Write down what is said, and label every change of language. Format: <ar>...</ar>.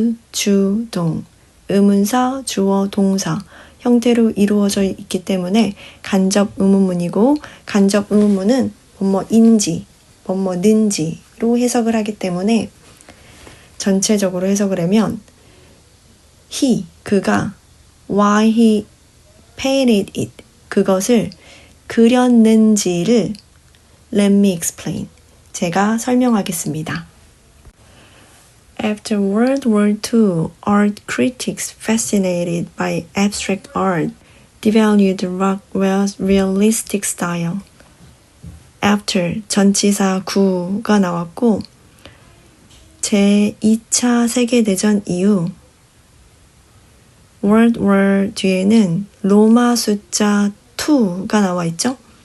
<ko>주, 동, 의문사, 주어, 동사 형태로 이루어져 있기 때문에 간접 의문문이고 간접 의문문은 뭐뭐인지, 뭐뭐는지로 해석을 하기 때문에 전체적으로 해석을 하면 he, 그가</ko> <en>why he painted it,</en> <ko>그것을 그렸는지를</ko> <en>Let me explain.</en> <ko>제가 설명하겠습니다.</ko> <en>After World War II, art critics fascinated by abstract art devalued Rockwell's realistic style.</en> <ko>After 전치사 구가 나왔고 제2차 세계대전 이후</ko> <en>World War</en> <ko>뒤에는 로마 숫자 2가 나와 있죠.</ko>